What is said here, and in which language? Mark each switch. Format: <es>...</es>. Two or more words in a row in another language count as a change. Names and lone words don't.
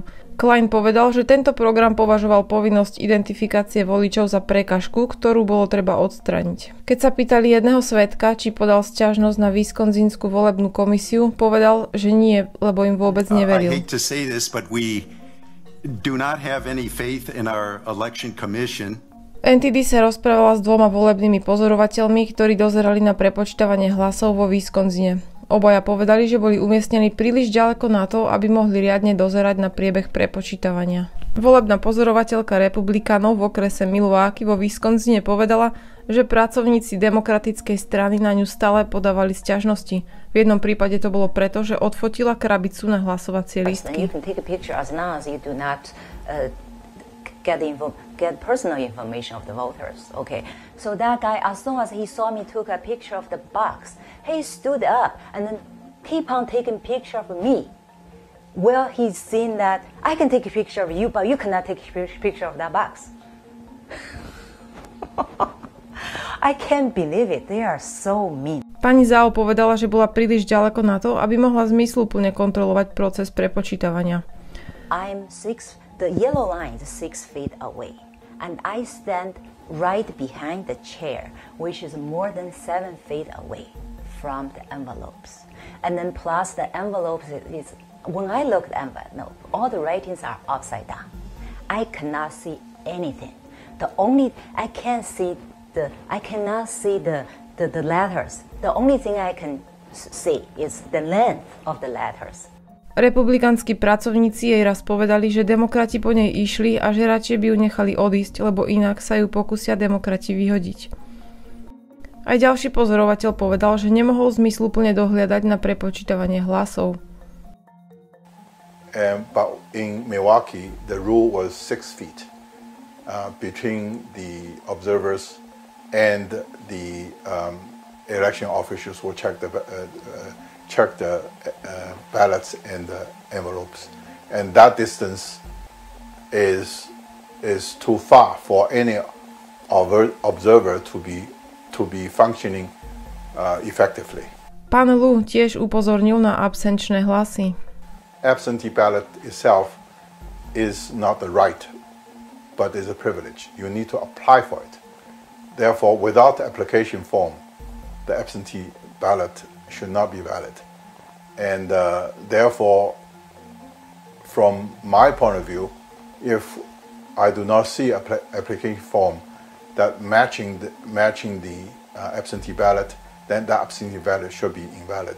<sk>Klein povedal, že tento program považoval povinnosť identifikácie voličov za prekažku, ktorú bolo treba odstraniť. Keď sa pýtali jedného svedka, či podal sťažnosť na Wisconsinskú volebnú komisiu, povedal, že nie, lebo im vôbec neveril.</sk> <en>Do not have any faith in our election commission.</en> <sk>NTD sa rozprávala s 2 volebnými pozorovateľmi, ktorí dozerali na prepočítavanie hlasov vo Wisconsine. Obaja povedali, že boli umiestnení príliš ďaleko na to, aby mohli riadne dozerať na priebeh prepočítavania. Volebná pozorovateľka republikánov v okrese Milwaukee vo Wisconsine povedala, že pracovníci demokratickej strany na ňu stále podávali sťažnosti. V jednom prípade to bolo preto, že odfotila krabicu na hlasovacie lístky.</sk> <en>Get personal information of the voters. Okay, so that guy, as soon as he saw me took a picture of the box, he stood up and then keep on taking picture of me. Well, he's seen that I can take a picture of you, but you cannot take a picture of that box. I can't believe it. They are so mean.</en> <sk>Pani Zhao povedala, že bola príliš ďaleko na to, aby mohla zmysluplne kontrolovať proces prepočítavania.</sk> <en>The yellow line is 6 feet away, and I stand right behind the chair, which is more than 7 feet away from the envelopes. And then plus the envelopes is, when I look at the envelope, all the writings are upside down. I cannot see anything. I cannot see the letters. The only thing I can see is the length of the letters.</en> <sk>Republikánsky pracovníci jej raz povedali, že demokrati po nej išli a že radšej by ju nechali odísť, lebo inak sa ju pokúsia demokrati vyhodiť. Aj ďalší pozorovateľ povedal, že nemohol zmysluplne dohliadať na prepočítavanie hlasov.</sk> <en>But in Milwaukee, the rule was 6 feet between the observers and the election officials who check the ballots and the envelopes, and that distance is too far for any observer to be functioning effectively.</en> <sk>Pán Lu tiež upozornil na absenčné hlasy.</sk> <en>Absentee ballot itself is not the right, but is a privilege. You need to apply for it. Therefore, without the application form, the absentee ballot should not be valid. And therefore, from my point of view, if I do not see an application form that matching the absentee ballot, then the absentee ballot should be invalid.</en>